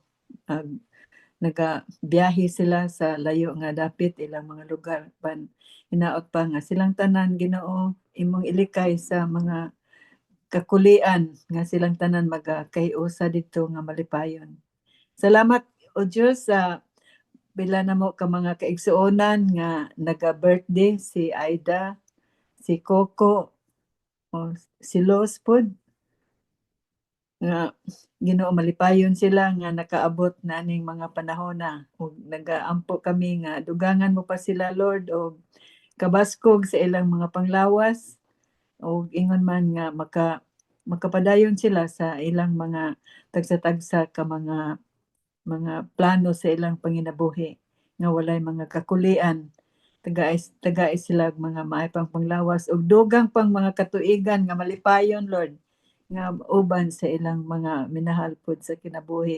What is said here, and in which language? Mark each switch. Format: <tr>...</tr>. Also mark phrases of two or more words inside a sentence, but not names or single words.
<ceb>Nagabiyahe sila sa layo nga dapit ilang mga lugar pan hinaot pa nga silang tanan Ginoo imong ilikay sa mga kakulian nga silang tanan magkaiusa dito nga malipayon. Salamat o Diyos sa bila na mo ka mga kaigsuonan nga naga-birthday si Aida, si Coco, o si Los pod nga Ginoo malipayon sila nga nakaabot na ning mga panahon na ug nagaampo kami nga dugangan mo pa sila Lord og kabaskog sa ilang mga panglawas og ingon man nga makapadayon sila sa ilang mga tagsa-tagsa ka mga plano sa ilang panginabuhi nga walay mga kakulian taga sila mga maay pang panglawas ug dugang pang mga katuigan nga malipayon Lord nga uban sa ilang mga minahal pod sa kinabuhi.</ceb>